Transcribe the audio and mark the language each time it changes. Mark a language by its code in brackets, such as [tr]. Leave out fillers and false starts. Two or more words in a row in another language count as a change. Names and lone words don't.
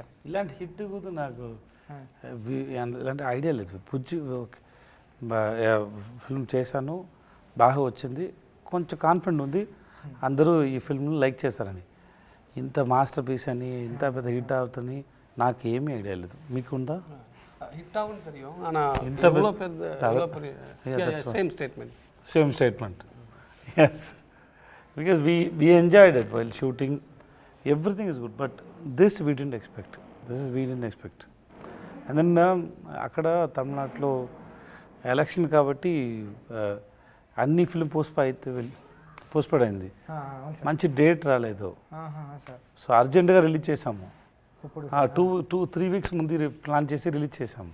[te] ఇలాంటి హిట్ కూడా నాకు ఇలాంటి ఐడియా లేదు. బుజ్జి ఫిల్మ్ చేశాను, బాగా వచ్చింది, కొంచెం కాన్ఫిడెంట్ ఉంది అందరూ ఈ ఫిల్మ్ని లైక్ చేశారని. ఇంత [en] master piece [te] అని ఇంత పెద్ద హిట్ అవుతుంది నాకు ఏమీ ఐడియా లేదు. మీకుందా? హిట్ ఆగుంది [ta] தெரியும், ஆனா இவ்வளவு பெரிய [en] same statement. Yes, because we enjoyed it while shooting, everything is good, but this we didn't expect. And then [te] అక్కడ తమిళనాడులో ఎలక్షన్ కాబట్టి అన్ని [en] film postponed [te] అయింది, మంచి డేట్ రాలేదు. సో అర్జెంటుగా రిలీజ్ చేసాము, 2-3 weeks ముందు ప్లాన్ చేసి రిలీజ్ చేసాము.